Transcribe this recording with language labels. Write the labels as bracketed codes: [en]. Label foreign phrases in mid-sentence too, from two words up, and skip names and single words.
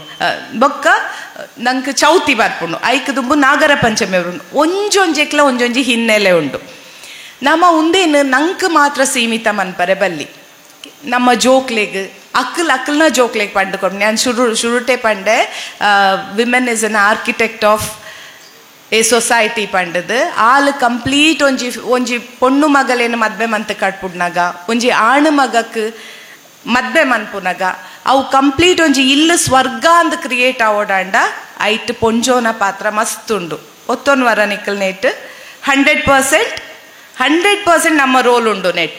[tcy] ಬೊಕ್ಕ ನಂಗೆ ಚೌತಿ ಬರ್ಪುಂಡು. ಐಕ್ ದುಂಬು ನಾಗರ ಪಂಚಮಿ ಬರುಂಡು. ಒಂಜೊಂಜೆಕ್ಲ ಒಂಜೊಂಜಿ ಹಿನ್ನೆಲೆ ಉಂಡು. ನಮ್ಮ ಉಂದೇನು ನಂಗೆ ಮಾತ್ರ ಸೀಮಿತ ಮನ್ಪರೆ ಬಲ್ಲಿ ನಮ್ಮ ಜೋಕ್ಲೆಗ್ ಅಕ್ಕಲ್ನ ಜೋಕ್ಲೆಗ್ ಪಂಡುಕೊಂಡು ನಾನು ಶುರುಟೆ ಪಂಡೆ [en] women is an architect of a society [tcy] ಪಂಡದು [en] all complete [tcy] ಒಂಜಿ ಪೊಣ್ಣು ಮಗಲೇನು ಮದ್ವೆ ಮಂತ್ ಕಟ್ಪುಡ್ನಾಗ ಒಂಜಿ ಆಣು ಮಗಕ್ಕೆ ಮದ್ವೆ ಮನ್ಪುನಾಗ ಅವು ಕಂಪ್ಲೀಟ್ ಒಂಜಿ ಇಲ್ಲು ಸ್ವರ್ಗ ಅಂದ್ ಕ್ರಿಯೇಟ್ ಆವೋಡಾಂಡ ಐಟ್ ಪೊಂಜೋನ ಪಾತ್ರ ಮಸ್ತ್ ಉಂಡು. ಒತ್ತೊಂದು ವರ ನಿಕ್ಕಲ್ ನೆಟ್ 100% ನಮ್ಮ ರೋಲ್ ಉಂಡು ನೆಟ್.